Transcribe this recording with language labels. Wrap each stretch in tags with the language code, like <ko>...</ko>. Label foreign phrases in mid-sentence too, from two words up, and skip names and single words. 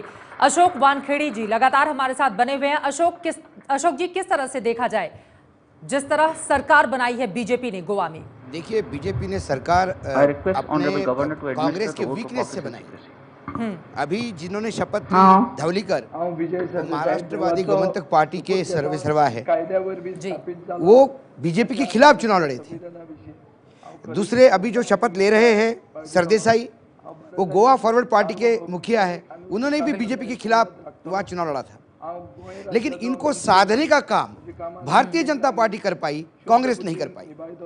<hi>अशोक वानखेड़ी जी लगातार हमारे साथ बने हुए हैं। अशोक जी, किस तरह से देखा जाए जिस तरह सरकार बनाई है बीजेपी ने गोवा में? देखिए, बीजेपी ने सरकार अपने कांग्रेस के वीकनेस से बनाई। अभी जिन्होंने शपथ ली धवलीकर, महाराष्ट्रवादी गोमंतक पार्टी के सर्वेसर्वा है, वो बीजेपी के खिलाफ चुनाव लड़े थे। दूसरे अभी जो शपथ ले रहे हैं सरदेसाई, वो गोवा फॉरवर्ड पार्टी के मुखिया है, उन्होंने भी बीजेपी के खिलाफ वहां चुनाव लड़ा था। लेकिन इनको साधने का काम भारतीय जनता पार्टी कर पाई, कांग्रेस नहीं कर पाई।</hi>